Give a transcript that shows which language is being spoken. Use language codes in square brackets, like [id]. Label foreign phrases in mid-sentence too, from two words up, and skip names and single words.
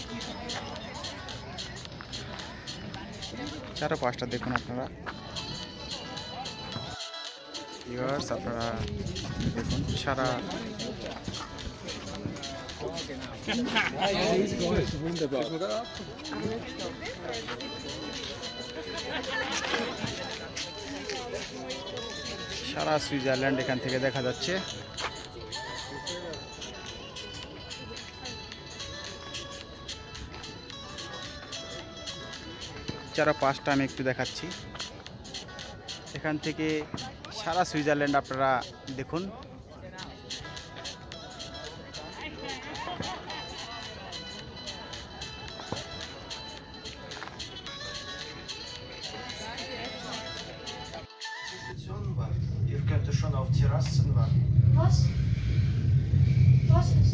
[bn] চারপাশটা দেখুন আপনারা ভিউয়ার্স, আপনারা দেখুন সারা সারা সুইজারল্যান্ড এখান থেকে দেখা যাচ্ছে। চারপাশটা আমি একটু দেখাচ্ছি। এখান থেকে সারা সুইজারল্যান্ড আপনারা দেখুন। [de] Ihr könnt schon auf Terrassen warten. Was? Was ist?